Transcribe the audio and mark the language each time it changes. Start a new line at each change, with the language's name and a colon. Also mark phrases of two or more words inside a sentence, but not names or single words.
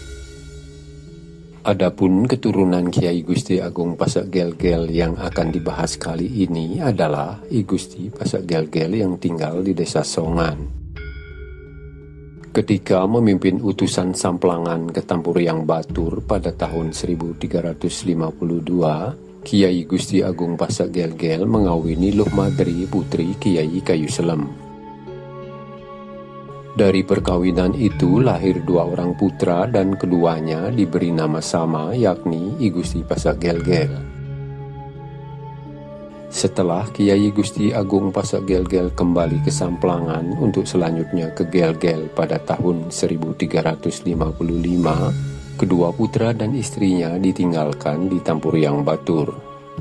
Indonesian: Adapun keturunan Kiai Gusti Agung Pasak Gel-Gel yang akan dibahas kali ini adalah I Gusti Pasak Gel-Gel yang tinggal di desa Songan. Ketika memimpin utusan Samplangan ke Tampuriang Batur pada tahun 1352, Kiai Gusti Agung Pasak Gel-Gel mengawini Luh Madri putri Kiai Kayu Selam. Dari perkawinan itu lahir 2 orang putra dan keduanya diberi nama sama, yakni I Gusti Pasak Gel-Gel. Setelah Kiai Gusti Agung Pasak Gel-Gel kembali ke Samplangan untuk selanjutnya ke Gel-Gel pada tahun 1355, kedua putra dan istrinya ditinggalkan di Tampuriang Batur.